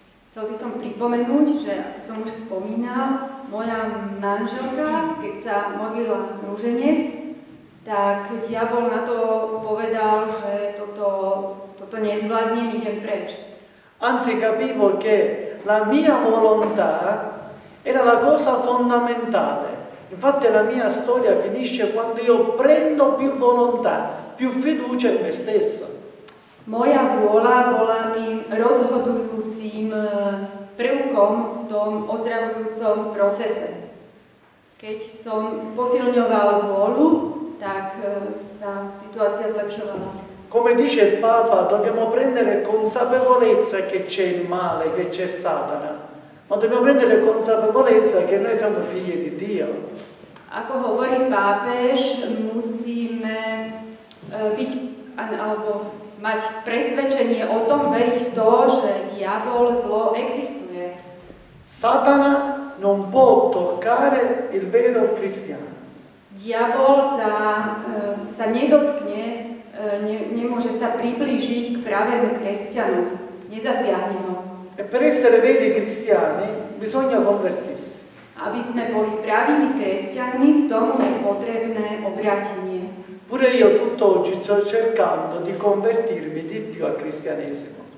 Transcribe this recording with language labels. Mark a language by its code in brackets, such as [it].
[sk] Chcel by som pripomenúť, že ako som už spomínal, moja manželka, keď sa modlila rúženec, tak diabol na to povedal, že toto nezvládnem, idem preč. [it] Anzi capivo che la mia volontà era la cosa fondamentale. Infatti la mia storia finisce quando io prendo più volontà, più fiducia in me stesso. [sk] Moja vôľa bola mi rozhodujúcim prvkom v tom ozdravujúcom procese. Keď som posilňoval vôľu, tak sa situácia zlepšovala. [it] Come dice il Papa, dobbiamo prendere consapevolezza che c'è il male, che c'è Satana, ma dobbiamo prendere consapevolezza che noi siamo figli di Dio. [sk] Ako hovorí pápež, musíme byť, alebo mať presvedčenie o tom, veriť v to, že diabol, zlo existuje. [it] Satana non può toccare il vero cristiano. [sk] Diabol sa nedotkne, nemôže sa priblížiť k pravému kresťanu, nezasiahne ho. [it] E per essere veri cristiani bisogna convertirsi. [sk] Aby sme boli pravými kresťanmi, k tomu je potrebné obrátenie. [it] Pure io tutt'oggi sto cercando di convertirmi di più al cristianesimo.